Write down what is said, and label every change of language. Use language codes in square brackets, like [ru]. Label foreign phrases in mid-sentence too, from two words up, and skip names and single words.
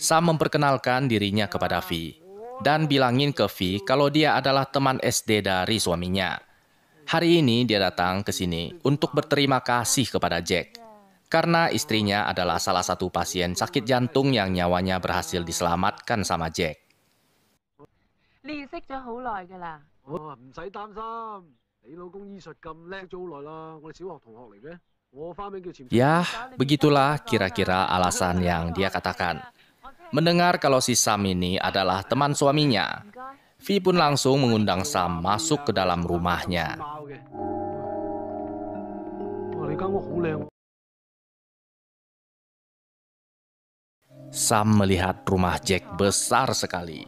[id] Sam memperkenalkan dirinya kepada V. dan bilangin ke Vi kalau dia adalah teman SD dari suaminya. Hari ini dia datang ke sini untuk berterima kasih kepada Jack, karena istrinya adalah salah satu pasien sakit jantung yang nyawanya berhasil diselamatkan sama Jack. [yue] 你識咗好耐㗎啦。唔使擔心，你老公醫術咁叻咗好耐啦，我哋小學同學嚟嘅。我花名叫潛。 [id] Yah, begitulah kira-kira alasan yang dia katakan. Mendengar kalau si Sam ini adalah teman suaminya, Vi pun langsung mengundang Sam masuk ke dalam rumahnya. Sam melihat rumah Jack besar sekali.